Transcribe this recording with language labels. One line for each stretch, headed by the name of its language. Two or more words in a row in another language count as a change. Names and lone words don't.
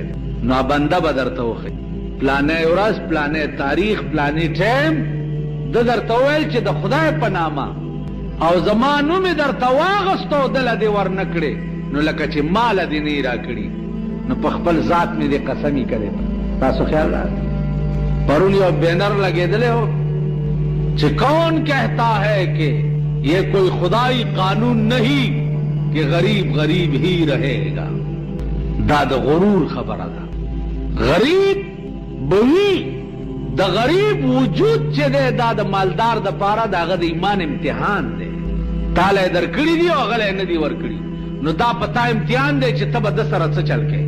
Pashto: نو بنده به درته وښیي پلانې ورځ، پلانې تاریخ، پلانې ټایم ده درته وویل چې د خدای په نامه او زما نوم یې درته واغست او دله دې ور نه کړې، نو لکه چې ماله دې نه را کړي، نو په خپل ذات مې دې قسمي کړې. تاسو خیال راځي پرون یو بینر لګېدلی و چې
Urdu: کون کہتا ہے کہ یہ کوئی خدائی قانون نہیں کہ غریب غریب ہی رہے گا.
Pashto: دا د غرور خبره ده. غریب بوی د غریب وجود چې دی دا د مالدار د پاره د هغه د ایمان امتحان دی. تاله یې درکړي دي او هغه یې نه دي ورکړي، نو دا پتا امتحان دی چې ته به ده سره څه چل کوې.